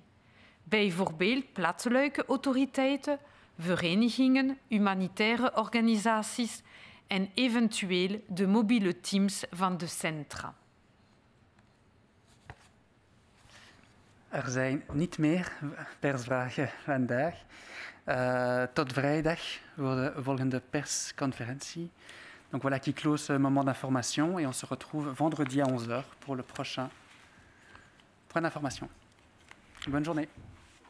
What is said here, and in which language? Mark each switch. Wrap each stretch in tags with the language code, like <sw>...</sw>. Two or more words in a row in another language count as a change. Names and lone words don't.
<nl>Bijvoorbeeld plaatselijke autoriteiten, verenigingen, humanitaire organisaties en eventueel de mobiele teams van de centra. Er zijn niet meer persvragen vandaag. Tot vrijdag voor de volgende persconferentie.</nl> <fr>Donc voilà qui close ce moment d'information et on se retrouve vendredi à 11h pour le prochain point d'information. Bonne journée.</fr>